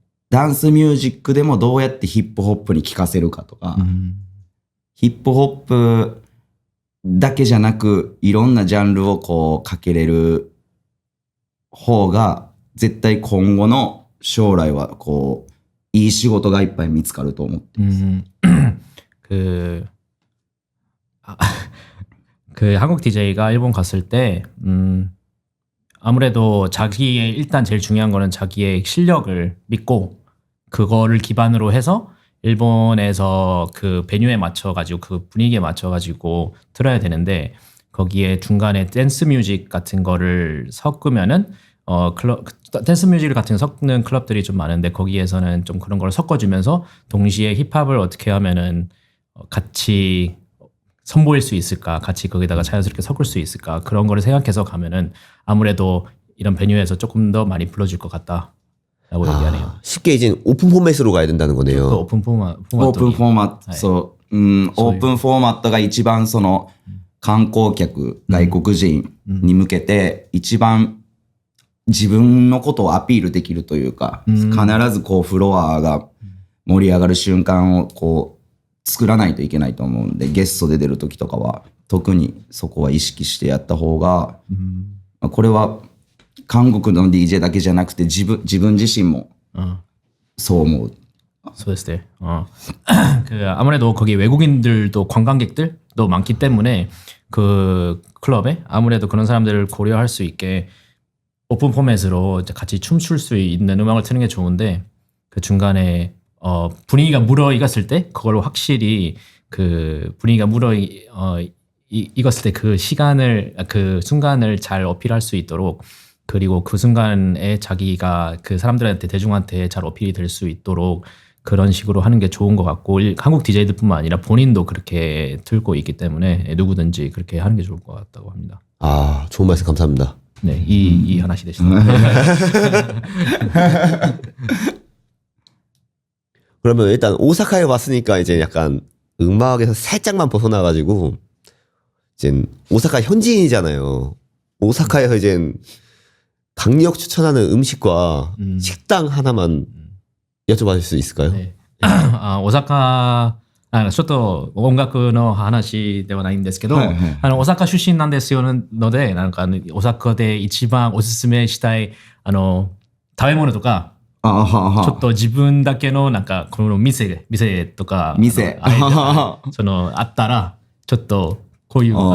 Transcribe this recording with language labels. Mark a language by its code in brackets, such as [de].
[ja] ダンスミュージックでもどうやってヒップホップに聴かせるかとか、ヒップホップだけじゃなく、いろんなジャンルをこうかけれる方が、絶対今後の将来はこう、いい仕事がいっぱい見つかると思ってます。 [ko] 그 한국 DJ가 일본 갔을 때 아무래도 자기의 일단 제일 중요한 거는 자기의 실력을 믿고 그거를 기반으로 해서 일본에서 그 베뉴에 맞춰가지고 그 분위기에 맞춰가지고 틀어야 되는데 거기에 중간에 댄스 뮤직 같은 거를 섞으면은 댄스 뮤직 같은 거 섞는 클럽들이 좀 많은데 거기에서는 좀 그런 걸 섞어주면서 동시에 힙합을 어떻게 하면은 같이 선보일 수 있을까, 같이 거기다가 자연스럽게 섞을 수 있을까 그런 거를 생각해서 가면은 아무래도 이런 베뉴에서 조금 더 많이 불러줄 것 같다라고 얘기하네요. 쉽게 이제 오픈 포맷으로 가야 된다는 거네요. [ja] オープンフォーマットオープンフォーマット、はいそう、オープンフォーマットが一番その観光客、外国人に向けて一番自分のことをアピールできるというか、必ずこうフロアが盛り上がる瞬間をこう作らないといけないと思うんで、ゲストで出るときとかは特にそこは意識してやった方が、これは韓国の DJ だけじゃなくて自分自身もそう思う。そうですね. [ko] 그 아무래도 거기 외국인들도 관광객들도 많기 때문에 그 클럽에 아무래도 그런 사람들을 고려할 수 있게 오픈 포맷으로 이제 같이 춤출 수 있는 음악을 트는 게 좋은데 그 중간에 분위기가 무르익었을 때 그걸 확실히 그 분위기가 익었을 때 그 시간을 그 순간을 잘 어필할 수 있도록 그리고 그 순간에 자기가 그 사람들한테 대중한테 잘 어필이 될 수 있도록 그런 식으로 하는 게 좋은 것 같고 한국 DJ들뿐만 아니라 본인도 그렇게 들고 있기 때문에 누구든지 그렇게 하는 게 좋을 것 같다고 합니다. 아, 좋은 말씀 감사합니다. 네, 이 하나씩 되시죠. 그러면 일단 오사카에 왔으니까 이제 약간 음악에서 살짝만 벗어나가지고 이제 오사카 현지인이잖아요. 오사카에서 이제 강력 추천하는 음식과 식당 하나만 여쭤봐줄 수 있을까요? 네. [ja] 大阪ちょっと音楽の話ではないんですけど、大阪出身なんですよので、なんか大阪で一番おすすめしたい食べ物とか、ちょっと自分だけのなんかこの店とかあったらちょっとこういう